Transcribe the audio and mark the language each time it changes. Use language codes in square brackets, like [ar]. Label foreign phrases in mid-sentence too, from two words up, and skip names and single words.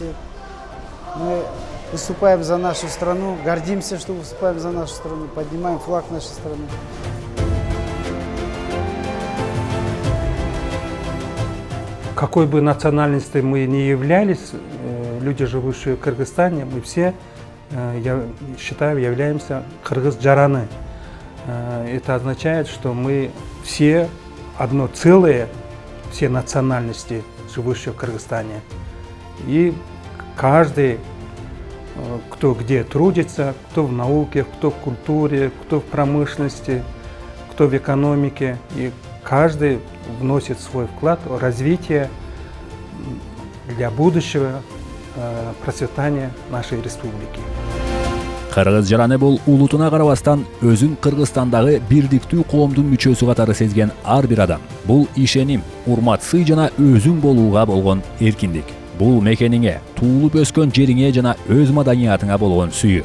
[ru] Мы выступаем за нашу страну, гордимся, что выступаем за нашу страну, поднимаем флаг нашей страны. Какой бы национальности мы ни являлись, люди, живущие в Кыргызстане, мы все, я считаю, являемся кыргыз-жараны. Это означает, что мы все одно целое, все национальности, живущие в Кыргызстане. И каждый, кто где трудится, кто в науке, кто в культуре, кто в промышленности, кто в экономике, и каждый вносит свой вклад в развитие для будущего процветания нашей республики. [ky] Кыргыз жараны бул улутуна карабастан өзүн Кыргызстандагы бирдиктүү коомдун мүчөсү катары сезген ар бир адам. Бул ишеним, урмат, сый жана өзүң болууга болгон эркиндик. Бул мекениңе, туулуп өскөн жериңе жана өз маданиятыңа болгон сүйүү.